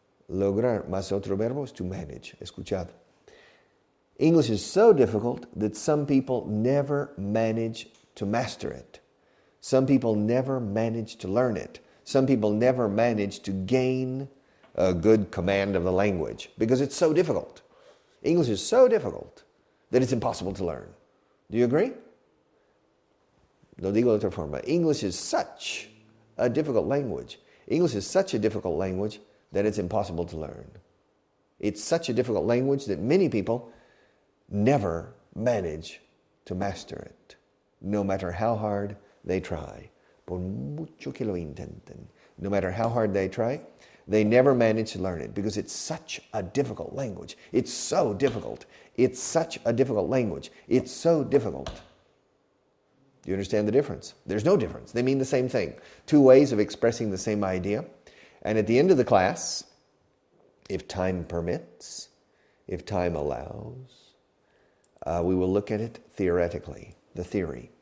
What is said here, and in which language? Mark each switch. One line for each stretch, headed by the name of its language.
Spanish: Lograr más otro verbo es
English: to manage.
Spanish: Escuchad.
English: English is so difficult that some people never manage to master it. Some people never manage to learn it. Some people never manage to gain a good command of the language because it's so difficult. English is so difficult that it's impossible to learn. Do you agree?
Spanish: Lo digo de otra forma.
English: English is such a difficult language. English is such a difficult language that it's impossible to learn. It's such a difficult language that many people never manage to master it, no matter how hard they try.
Spanish: Por mucho que lo intenten.
English: No matter how hard they try, they never manage to learn it because it's such a difficult language. It's so difficult. It's such a difficult language. It's so difficult. Do you understand the difference? There's no difference. They mean the same thing. Two ways of expressing the same idea. And at the end of the class, if time permits, if time allows, we will look at it theoretically, the theory.